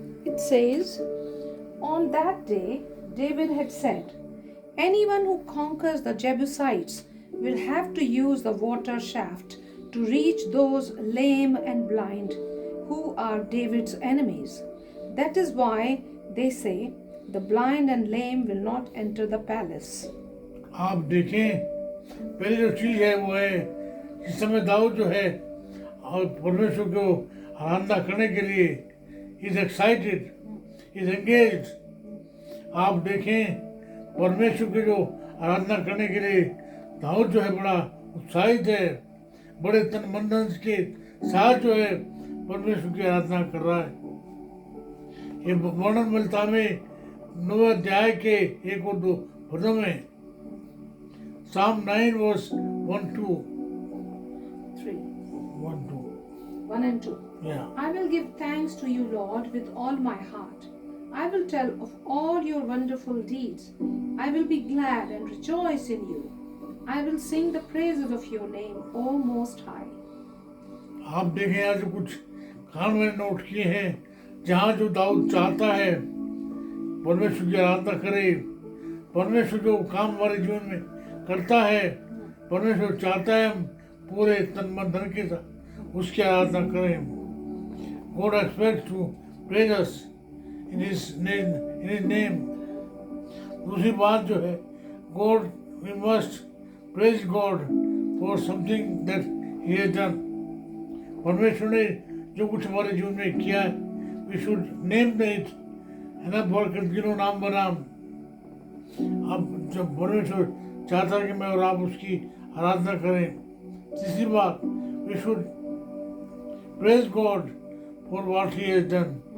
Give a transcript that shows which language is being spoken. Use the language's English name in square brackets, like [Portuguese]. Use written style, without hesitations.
[English] It says, on that day David had said, anyone who conquers the Jebusites will have to use the water shaft to reach those lame and blind who are David's enemies. That is why they say, the blind and lame will not enter the palace. [Hindi] आप देखें, पहली जो चीज है वो है इस समय दाऊद जो है और परमेश्वर को आराधना करने के लिए [English] Is excited, is engage. [Hindi] आप देखें परमेश्वर के जो आराधना करने के लिए दाऊद जो है बड़ा उत्साहित है, बड़े तन मन धन के साथ जो है परमेश्वर की आराधना कर रहा है। ये वर्णन मिलता में 9 अध्याय के 1 और 2 पदों में। [English] Psalm 9 verse 1 to 3. 1 to 1 and 2. yeah. I will give thanks to you, Lord, with all my heart. I will tell of all your wonderful deeds. I will be glad and rejoice in you. I will sing the praises of your name, O Most High. [Hindi] आप देखें यहाँ जो कुछ कारण मैंने note किए हैं, जहाँ जो दाऊद चाहता है परमेश्वर की आराधना करे। परमेश्वर जो काम हमारे जीवन में करता है, परमेश्वर चाहता है हम पूरे तन मन धन के साथ उसकी आराधना करें। [English] God expects to praise us in His name. दूसरी बात जो है, God, we must praise God for something that He has done. [Hindi] परमेश्वर ने जो कुछ हमारे जीवन में किया है, [English] we should name it, [Hindi] है ना, बढ़कर गिनो नाम बनाम। अब जब परमेश्वर चाहता है कि मैं और आप उसकी आराधना करें। तीसरी बात, [English] We should praise God for what he has done.